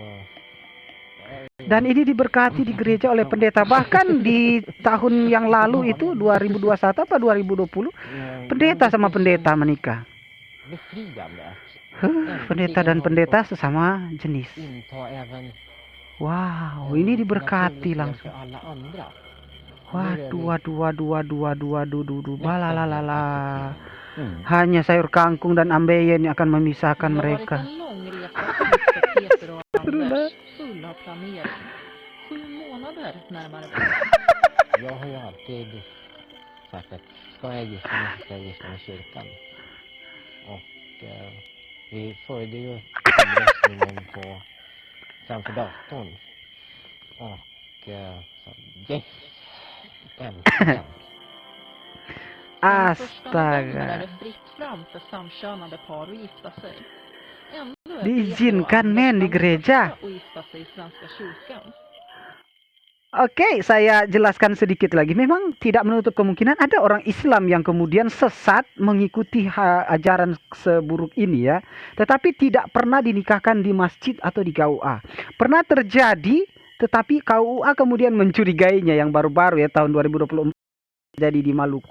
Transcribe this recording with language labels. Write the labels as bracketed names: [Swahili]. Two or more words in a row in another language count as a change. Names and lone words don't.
[Indonesian] Dan ini diberkati di gereja oleh pendeta. Bahkan di tahun yang lalu itu 2021 apa 2020 pendeta sama pendeta menikah. [Swedish] Befriande. [Indonesian] Pendeta dan pendeta sesama jenis. [Swedish] Inta även [Indonesian] Wow, ini diberkati [Swedish] naturligtvis [Indonesian] langsung. [Swedish] för alla andra. [Indonesian] Waduh, balalalala. Hanya sayur kangkung dan ambeien yang akan memisahkan mereka. [Swedish] Det har varit en lång resa för Peter och Anders, full av planering. 7 månader närmare. Jag har ju alltid sagt att ska jag gifta mig så ska jag gifta mig i kyrkan. Och vi följde ju omröstningen framför datorn. Och så, yes! Äntligen! Den första november är [Indonesian] Astaga. [Swedish] det fritt fram för samkönade par att gifta sig. Ändå är Peter [Indonesian] Diizinkan [Swedish] och men di Anders [Indonesian] gereja. [Swedish] att gifta sig i Svenska kyrkan. [Indonesian] Oke, saya jelaskan sedikit lagi. Memang tidak menutup kemungkinan ada orang Islam yang kemudian sesat mengikuti ajaran seburuk ini ya. Tetapi tidak pernah dinikahkan di masjid atau di KUA. Pernah terjadi, tetapi KUA kemudian mencurigainya yang baru-baru ya tahun 2024 jadi di Maluku.